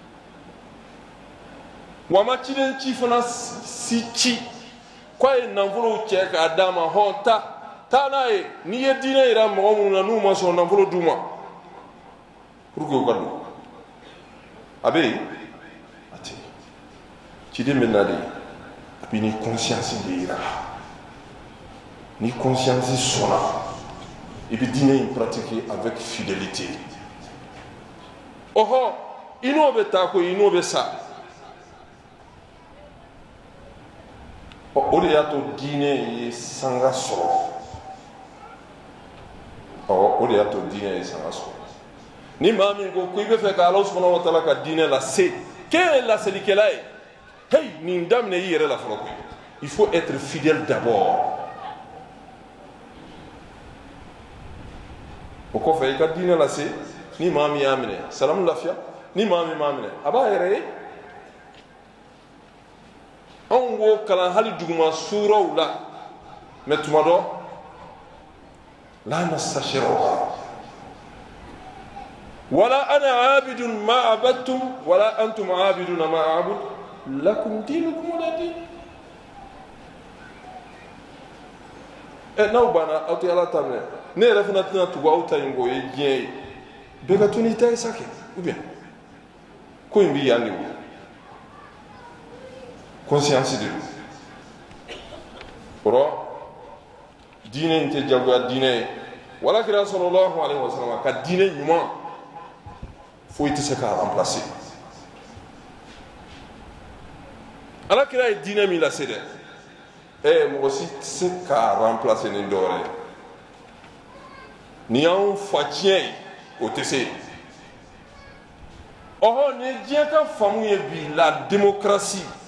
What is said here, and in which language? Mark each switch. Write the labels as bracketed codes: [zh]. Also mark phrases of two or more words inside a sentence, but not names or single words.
[bm] wa a ma ciden ci fana si ci k'a ye nafolow cɛ k'a d'a ma hɔn taa n'a ye n'i ye diinɛ yira mɔgɔ minnu na n'u ma sɔn nafolo d'u ma [fr] pour que [bm] u ka don abe ati ciden bɛ na de a bɛ ni conscience de yira ni conscience sɔnna i bɛ diinɛ in [fr] pratiquer avec fidélité [bm] ɔhɔ i n'o bɛ taa ko i n'o bɛ sa o de y'a to diinɛ ye sanga sɔrɔ o de y'a to diinɛ ye sanga sɔrɔ ni maa min ko i bɛ fɛ ka Ala [ar] سبحانه وتعالى [bm] ka diinɛ lase k'e ye laselikɛla ye hey nin daminɛ i yɛrɛ la fɔlɔ koyi [fr] il faut être fidèle d'abord [bm] o kɔfɛ i ka diinɛ lase ni maa min y'a minɛ salamu lafiya ni maa min m'a minɛ a b'a yɛrɛ ye anw b'o kalan hali duguma suuraw la mais tuma dɔ la nastashir'uha [ar] ولا أنا عابد ما عبدتم ولا أنتم عابدون ما أعبد لكم دينكم ولا دين [bm] n'aw banna aw tɛ Ala ta minɛ ne yɛrɛ fana tɛna tugu aw ta in kɔ o ye diɲɛ ye bɛɛ ka to n'i ta ye sa kɛ [fr] ou bien [bm] ko in bɛ yan de o conscience de don kɔrɔ diinɛ in tɛ jagoya diinɛ ye wala kira [ar] صلى الله عليه وسلم [bm] ka diinɛ ɲuman foyi tɛ se k'a remplacer ala kira ye diinɛ min lase dɛ mɔgɔ si tɛ se k'a remplacer ni dɔ wɛrɛ ye ni y'anw fa tiɲɛ ye o tɛ se ɔhɔ nin ye diɲɛ ka faamu ye bi la démocratie